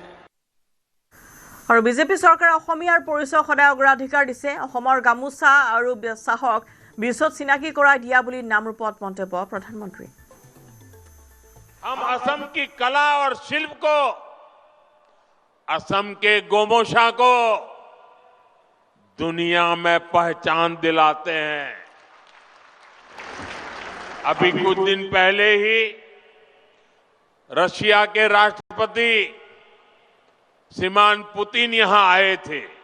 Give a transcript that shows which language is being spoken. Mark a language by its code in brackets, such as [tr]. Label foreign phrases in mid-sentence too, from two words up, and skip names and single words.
[as] আৰু বিজেপি চৰকাৰে অসমীয়াৰ পৰিচয় সদায় অগ্ৰাধিকাৰ দিছে অসমৰ গামুচা আৰু চাহক বিশ্বত চিনাকি কৰাই দিয়া বুলি নামৰূপত মন্তব্য প্ৰধানমন্ত্ৰী [hi] हम असम की कला और शिल्प को असम के गोमोशा को दुनिया में पहचान दिलाते हैं अभी कुछ दिन पहले ही रशिया के राष्ट्रपति श्रीमान पुतिन यहां आए थे